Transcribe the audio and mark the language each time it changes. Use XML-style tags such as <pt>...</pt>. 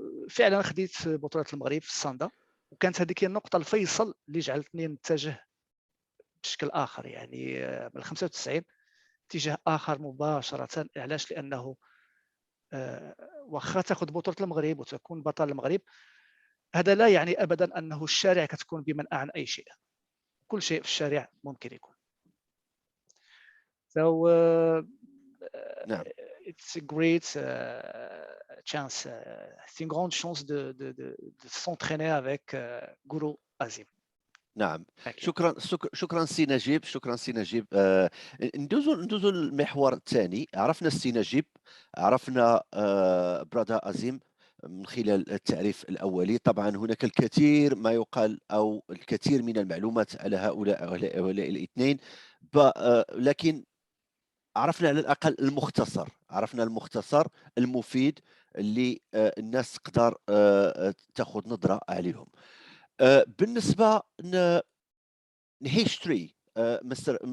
<ar>فعلا خديت بطولة المغرب في الصندا، وكانت هذيك هي النقطة الفيصل اللي جعلتني نتجه بشكل آخر، يعني من 95 اتجاه آخر مباشرة. علاش؟ لأنه واخا تاخذ بطولة المغرب وتكون بطل المغرب، هذا لا يعني أبدا أنه الشارع كتكون بمنأى عن أي شيء. كل شيء في الشارع ممكن يكون.</ar> <en>So</en> <ar>نعم.</ar> <en>it's a great chance,</en> <fr>c'est une grande chance de s'entraîner avec Guru Azeem.</fr> <ar>نعم.</ar> <en>Thank you.</en> <ar>شكرا سي نجيب، شكرا سي نجيب. ندوزو المحور الثاني. عرفنا السي نجيب، عرفنا برادا عظيم من خلال التعريف الأولي. طبعا هناك الكثير ما يقال أو الكثير من المعلومات على هؤلاء الاثنين، لكن عرفنا على الأقل المختصر، عرفنا المختصر المفيد اللي الناس تقدر تاخذ نظرة عليهم. بالنسبة</ar> <en>history, Mr.</en>